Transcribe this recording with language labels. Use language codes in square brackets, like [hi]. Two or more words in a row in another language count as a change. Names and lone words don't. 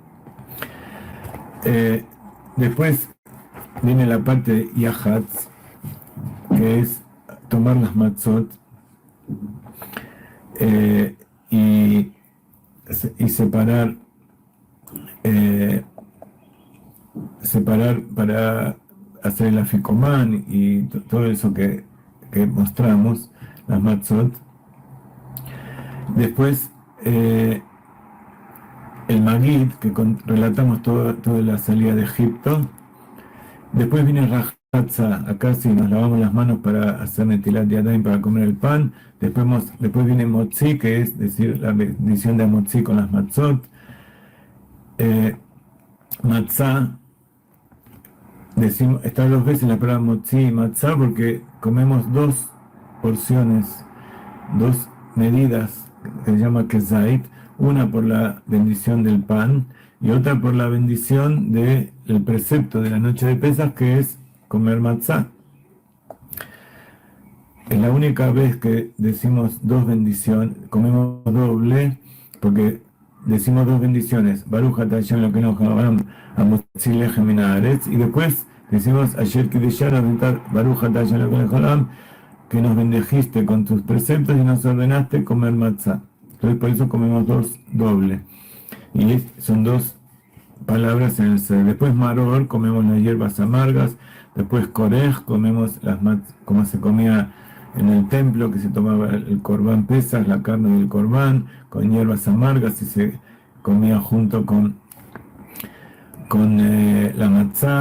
[es] Después viene la parte de Yahatz, que es tomar las matzot y separar para hacer el aficomán y todo eso que mostramos, las matzot. Después el Magid, que relatamos toda la salida de Egipto. Después viene Rahatza, acá sí nos lavamos las manos para hacer [he] נטילת ידיים, [es] para comer el pan. Después viene Motzi, que es decir la bendición de Motzi con las matzot. Matzah, decimos, está dos veces la palabra motzi y matzah porque comemos dos porciones, dos medidas que se llama kezait, una por la bendición del pan y otra por la bendición del precepto de la noche de Pesaj, que es comer matzah. Es la única vez que decimos dos bendiciones, comemos doble, porque decimos dos bendiciones, [he] ברוך אתה השם אלוקינו העולם המוציא לחם מן הארץ, [es] y después decimos [he] אשר קדשנו ברוך אתה השם אלוקינו העולם, [es] que nos bendijiste con tus preceptos y nos ordenaste comer matzah. Entonces por eso comemos dos doble. Y son dos palabras en el ser. Después maror, comemos las hierbas amargas. Después korej, comemos las matzah, como se comía en el templo, que se tomaba el [he] קרבן פסח, [es] la carne del corbán, con hierbas amargas y se comía junto con la matzah.